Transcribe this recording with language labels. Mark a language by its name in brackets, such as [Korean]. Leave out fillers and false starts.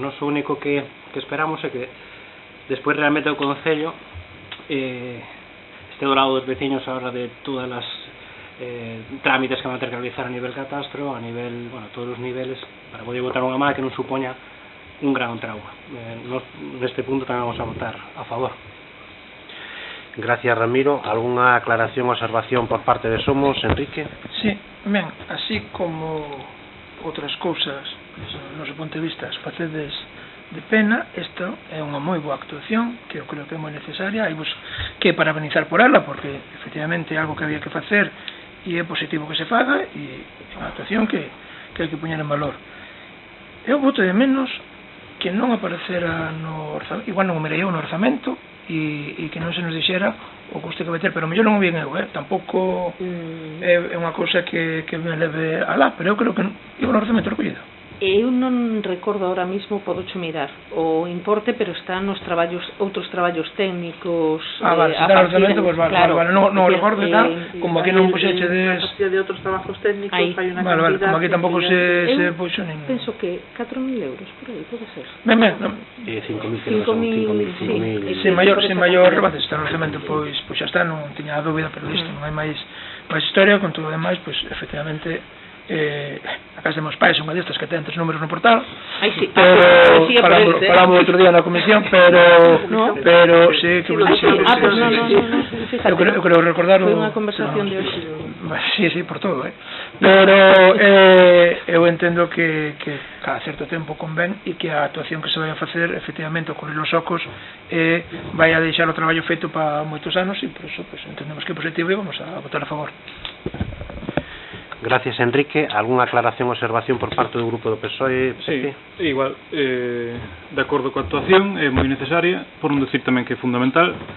[Galician] Nos o único que esperamos é que despois realmente o Concello este do lado dos veciños a hora de todas as trámites que van a ter que realizar a nivel catastro, a nivel, todos os niveles, para poder votar unha má que non supoña un gran trauma. Neste punto tamén vamos a votar a favor. [Spanish] Gracias, Ramiro. ¿Alguna aclaración o observación por parte de Somos, Enrique? [Galician] Sí, ben, así como outras cousas no seu ponto de vista facedes de pena, esta é unha moi boa actuación que eu creo que é moi necesaria, hai que parabenizar por ela, porque efectivamente é algo que había que facer e é positivo que se faga, e é unha actuación que hai que poñer en valor. Eu voto de menos que non aparecera no orzamento, igual non o mirei eu no orzamento, e que non se nos dixera o custe que vai ter, pero mellor non o vi eu, tampouco é unha cousa que me leve alá, pero eu creo que iba no orzamento recollido. Eu non recordo [Spanish] ahora mismo, [Galician] podo mirar o importe, pero está nos outros traballos técnicos. Vale, se está no orzamento, pois vale, non o recordo, como aquí non puxechedes de outros [Spanish] trabajos [Galician] técnicos, hai unha vale, como aquí tampouco se puxo nin. Penso que 4.000 euros, por aí, pode ser. Ben, 5.000, sin maior rebate, se está no orzamento, pois xa está, non tiña a dúbida, pero isto non hai máis historia, con todo o demais, pois efectivamente a casa de meus pais é unha destas que ten 3 números no portal, falamos outro día na comisión, pero sí que eu creo recordar foi unha conversación de hoxe. Sí, por todo, pero eu entendo que cada certo tempo convén e que a actuación que se vai a facer efectivamente ocurrir os ocos vai a deixar o traballo feito para moitos anos, e por iso entendemos que é positivo e vamos a votar a favor. [Spanish] Gracias, Enrique. ¿Alguna aclaración o observación por parte do Grupo do PSOE? [Galician] Sí, igual, de acordo coa actuación, é moi necesaria, por non decir tamén que é fundamental.